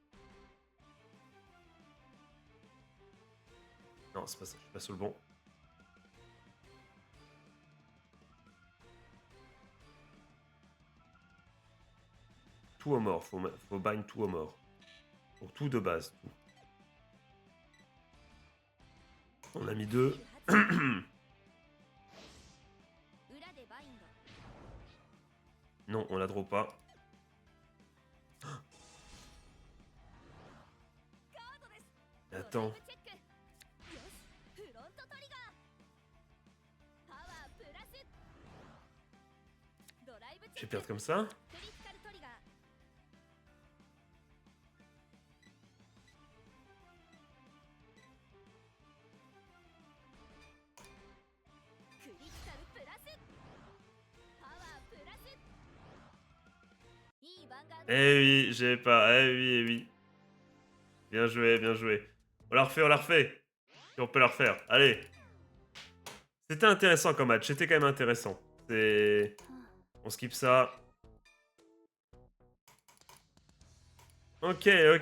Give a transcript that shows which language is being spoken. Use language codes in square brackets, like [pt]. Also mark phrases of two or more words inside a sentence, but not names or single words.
[fr] Non, c'est pas ça, je suis pas sur le bon. tout au mort. Faut bind tout au mort. Pour tout de base. Tout. On a mis 2. [ja] 裏でバインド [fr] Non, on la draw pas. [ja] ガードです [fr] Attends. [ja] ドライブチェックよしフロントトリガーパワープラスドライブ [fr] Je [ja] チェ [fr] vais [ja] ック [fr] perdre comme ça. [ja] クリティカルトリガークリティカルプラスパワープラスいいヴァンガード [fr] Eh oui, j'ai pas. Eh oui, eh oui. Bien joué, bien joué. On la refait, on la refait. Si on peut la refaire. Allez. C'était intéressant comme match. C'était quand même intéressant. C'est... On skip ça. Ok, ok.